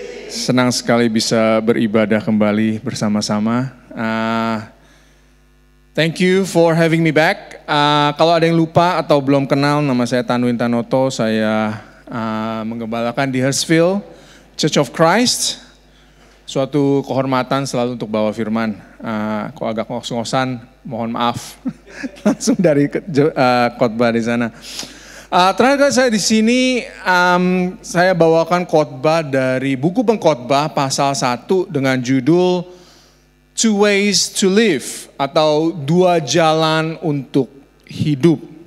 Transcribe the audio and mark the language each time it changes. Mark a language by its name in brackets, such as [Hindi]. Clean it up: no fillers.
[Indonesian] Senang sekali bisa beribadah kembali bersama-sama. [English] Thank you for having me back. [Indonesian] Kalau ada yang lupa atau belum kenal, nama saya Tanwin Tanoto. Saya menggembalakan di Hurstville Church of Christ. Suatu kehormatan selalu untuk bawa firman. Kok agak ngos-ngosan, mohon maaf. Langsung dari khotbah di sana. Terakhir kali saya di sini, saya bawakan khotbah dari buku Pengkhotbah pasal 1 dengan judul Two Ways to Live atau Dua Jalan untuk Hidup.